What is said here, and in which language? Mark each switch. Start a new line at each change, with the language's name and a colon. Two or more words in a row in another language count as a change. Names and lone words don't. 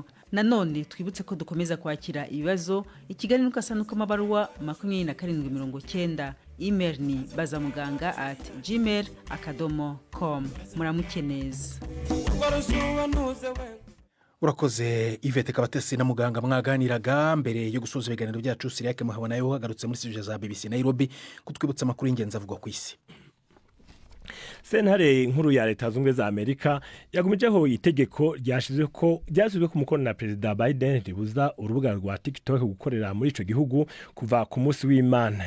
Kinyarwanda: Nanone twibutse ko dukomeza kwakira ibibazo. Ikiganiro kasanuka amabaruwa 2790. Email ni bazamuganga@gmail.com. Muramukeneza. Urakoze Yvette Kabatesi na muganga mwaganiraga. Mbere yo gusoza ibiganiro byacu, Siriake muhabona yo hagarutse muri studio za BBC Nairobi kutwibutsa amakuru y'ingenzi avugwa ku isi. Sentare nkuru ya Leta Zunze za Amerika yagumijeho itegeko ryashyizwe ku mukono na Perezida Biden ribuza urubuga rwa TikTok gukorera muri ico gihugu kuva ku munsi w'Imana.